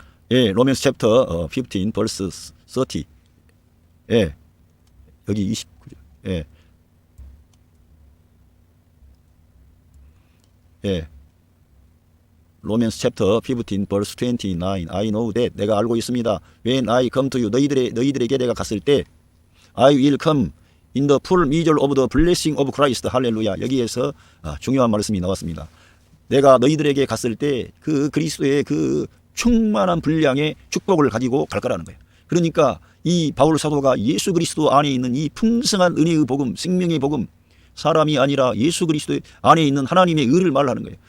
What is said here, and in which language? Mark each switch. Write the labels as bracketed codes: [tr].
[ko] 예, 로맨스 챕터 15 벌스 30. 예. 여기 29절. 예. 예. [en] 로맨스 챕터 15 verse 29 I know that [ko] 내가 알고 있습니다. [en] When I come to you [ko] 너희들에게 내가 갔을 때 [en] I will come in the full measure of the blessing of Christ. [ko] 할렐루야. 여기에서 중요한 말씀이 나왔습니다. 내가 너희들에게 갔을 때 그 그리스도의 그 충만한 분량의 축복을 가지고 갈 거라는 거예요. 그러니까 이 바울 사도가 예수 그리스도 안에 있는 이 풍성한 은혜의 복음, 생명의 복음, 사람이 아니라 예수 그리스도 안에 있는 하나님의 의를 말하는 거예요.